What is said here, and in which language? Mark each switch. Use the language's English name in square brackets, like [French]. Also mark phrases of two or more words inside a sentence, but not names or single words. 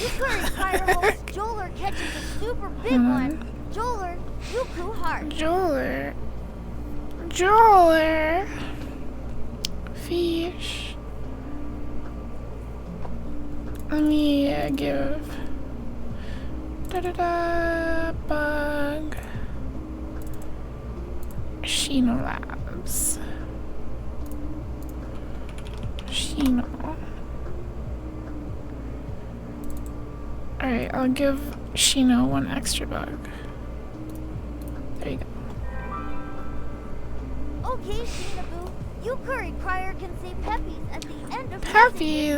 [English] Yukari Fire hopes Joler catches a super big one. Joler, Yuku Heart. Joler. Joler. Fish. Let me give. Da-da-da. Bug. Shino Labs. Shino. Alright, I'll give Shino one extra bug. There you go. Okay, Shinaboo. Yukari Crier can say Peppies at the end of Peppies.